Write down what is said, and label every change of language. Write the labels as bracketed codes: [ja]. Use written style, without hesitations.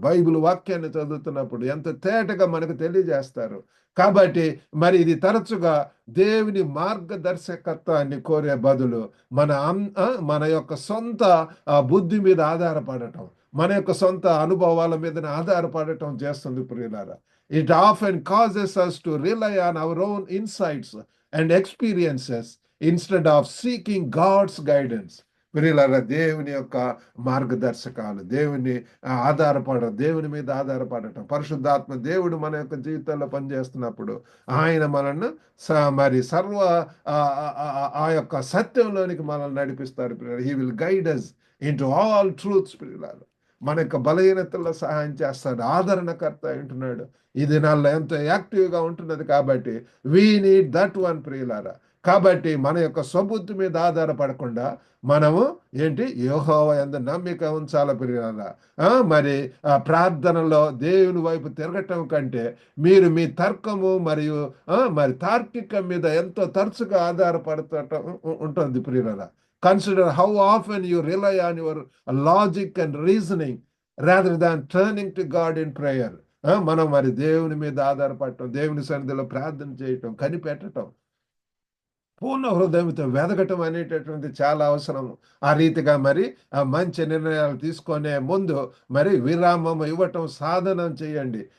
[te] Bible వాక్యాన్ని చదువుతున్నప్పుడు ఎంత తేటగా మనకు తెలియజేస్తారు. కాబట్టి మరి ఇది తరచుగా దేవుని మార్గదర్శకత్వాన్ని కోరే బదులు మన యొక్క సొంత బుద్ధి మీద ఆధారపడటం, మన యొక్క సొంత అనుభవాల మీద ఆధారపడటం చేస్తుంది ప్రియులారా. [en] It often causes us to rely on our own insights and experiences instead of seeking God's guidance. [te] ప్రియులారా, దేవుని యొక్క మార్గదర్శకాలు, దేవుని దేవుని మీద ఆధారపడటం, పరిశుద్ధాత్మ దేవుడు మన యొక్క జీవితాల్లో పనిచేస్తున్నప్పుడు ఆయన మనల్ని మరి సర్వ ఆ యొక్క సత్యంలోనికి మనల్ని నడిపిస్తారు. [en] He will guide us into all truths. [te] ప్రియులారా, మన యొక్క బలహీనతల్లో సహాయం చేస్తాడు, ఆదరణకర్త అంటున్నాడు. ఈ దినాల్లో ఎంతో యాక్టివ్గా ఉంటున్నది. కాబట్టి [en] we need that one [te] ప్రియులారా. కాబట్టి మన యొక్క స్వబుద్ధి మీద ఆధారపడకుండా మనము యెహోవా యందు నమ్మిక ఉంచాల ప్రియులారా. మరి ప్రార్థనలో దేవుని వైపు తిరగటం కంటే మీరు మీ తర్కము మరియు మరి తార్కికం మీద ఎంతో తరచుగా ఆధారపడటం ఉంటుంది ప్రియులారా. [en] Consider how often you rely on your logic and reasoning rather than turning to God in prayer. [te] మనం మరి దేవుని మీద ఆధారపడటం, దేవుని సన్నిధిలో ప్రార్థన చేయటం, కనిపెట్టడం, పూర్ణ హృదయంతో వెదగటం అనేటటువంటి చాలా అవసరం. ఆ రీతిగా మరి మంచి నిర్ణయాలు తీసుకునే ముందు మరి విరామం ఇవ్వటం సాధనం చేయండి.